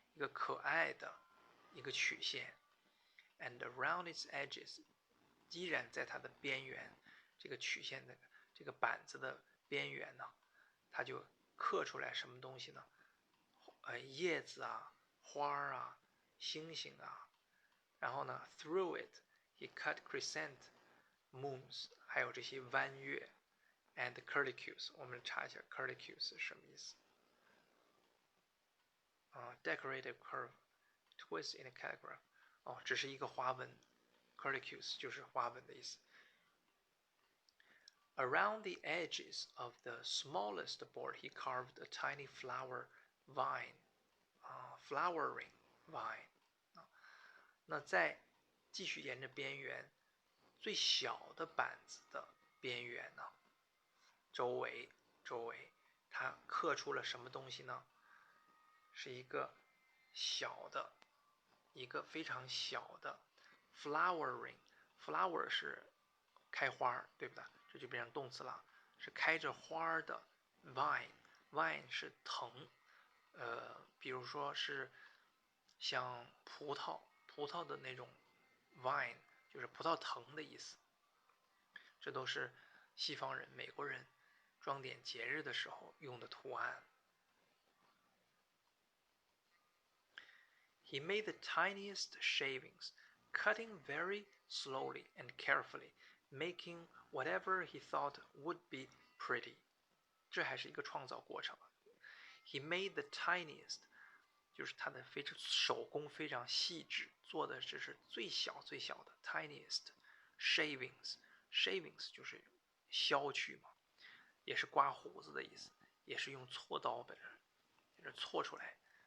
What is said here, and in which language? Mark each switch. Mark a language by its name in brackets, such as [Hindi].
[Chinese] 一个可爱的一个曲线。 [English] And around its edges， [Chinese] 依然在它的边缘，这个曲线的这个板子的边缘呢，它就刻出来什么东西呢？叶子啊，花啊，星星啊。然后呢 ， [English] through it he cut chrysanthemums， [Chinese] 还有这些弯月 [English] and curlicues。 [Chinese] 我们查一下 [English] curlicues [Chinese] 是什么意思？ [English] decorative curve twist in a calligraph。 [Chinese] 只是一个花纹 ，curlicues 就是花纹的意思。 [English] Around the edges of the smallest board, he carved a tiny flower vine, flowering vine。 [Chinese] 那在继续沿着边缘最小的板子的边缘呢，周围，它刻出了什么东西呢？是一个小的，一个非常小的 flowering。flower 是开花，对不对？这就变成动词了，是开着花的 vine。vine 是藤，比如说是像葡萄的那种 vine， 就是葡萄藤的意思。这都是西方人、美国人装点节日的时候用的图案。 [English] He made the tiniest shavings, cutting very slowly and carefully, making whatever he thought would be pretty。 [Chinese] 这还是一个创造过程。 [English] He made the tiniest， [Chinese] 就是他的手工非常细致，做的只是最小的 [English] tiniest shavings。 [Chinese] shavings 就是削去嘛。也是刮胡子的意思，也是用锉刀在这锉出来。